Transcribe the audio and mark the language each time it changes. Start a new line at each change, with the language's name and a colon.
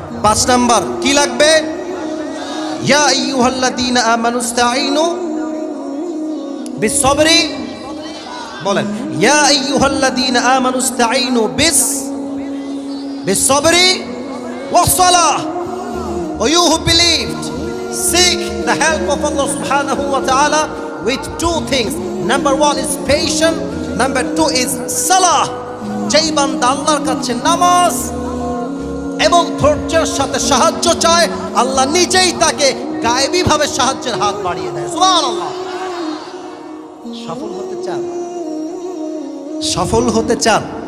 Bangla: 5 number কি লাগবে?
Arabic: ইয়া আইয়ুহাল্লাযীনা আমানুস্তাঈনু বিস-সাবরি।
Bangla: বলেন,
Arabic: ইয়া আইয়ুহাল্লাযীনা আমানুস্তাঈনু বিস-সাবরি ওয়াস-সালাহ।
English: O you who believed, seek the help of Allah subhanahu wa ta'ala with 2 things. Number 1 is patience, number 2 is salah.
Bangla: যেই বান্দা আল্লাহর কাছে নামাজ এবং ধৈর্যের সাথে সাহায্য চায়, আল্লাহ নিজেই তাকে গায়েবী ভাবে সাহায্যের হাত বাড়িয়ে দেয়। সুবহানাল্লাহ। সফল হতে চান? সফল হতে চান?